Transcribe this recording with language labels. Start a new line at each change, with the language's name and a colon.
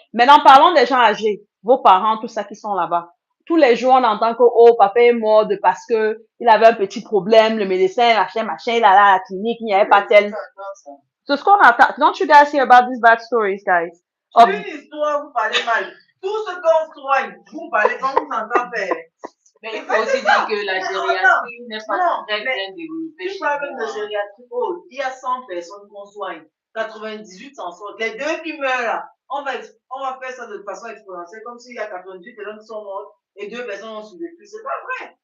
French: Maintenant, parlons des gens âgés, vos parents, tout ça qui sont là-bas. Tous les jours, on entend que, oh, papa est mort parce que il avait un petit problème, le médecin, machin, il allait à la clinique, il n'y avait pas tel. C'est ce qu'on entend.
English: Don't you guys hear about these bad stories, guys?
French: Une histoire, vous parlez mal. Tout ce qu'on soigne, vous parlez comme vous entend faire. Mais il faut aussi dire que la gériatrie n'est pas très bien développée. Tu parles de gériatrie, oh, il y a 100 personnes qu'on soigne. 98 s'en sortent. Les deux qui meurent là, on va faire ça de façon exponentielle, comme s'il y a 98 personnes qui sont mortes et deux personnes ont survécu. C'est pas vrai.